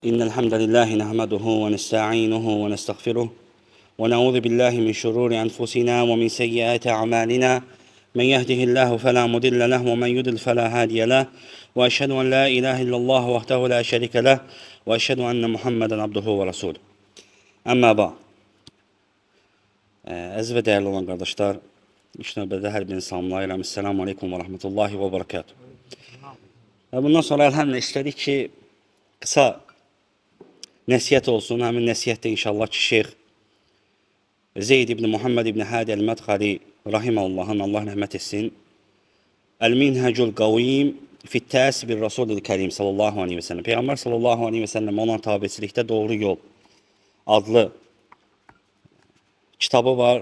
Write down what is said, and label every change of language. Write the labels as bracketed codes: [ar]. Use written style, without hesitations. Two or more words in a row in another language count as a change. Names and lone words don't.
[ar] إن الحمد لله نحمده ونستعينه ونستغفره ونعوذ بالله من شرور أنفسنا ومن سيئات أعمالنا من يهده الله فلا مضل له ومن يضلل فلا هادي له وأشهد أن لا إله إلا الله وحده لا شريك له وأشهد أن محمدا عبده ورسوله. أما بعد, [az] əziz və dəyərli olan qardaşlar, ilk növbədə hər birini salamlayıram. [ar] السلام عليكم ورحمة الله وبركاته. [az] Bundan sonra əlhəmlə istədik ki, qısa nəsiyyət olsun. Həmin nəsiyyətdə inşallah ki, Şeyx Zeyd ibn Muhammed ibn Hadi Əl-Mədxali Rahiməllahın, Allah rəhmət etsin, Əl-Minhəcul Qavim Fittəs bir Rasulül Kərim [ar] صلى الله عليه وسلم, [az] Peyğəmbər [ar] صلى الله عليه وسلم [az] olan tabiçilikdə doğru yol adlı kitabı var.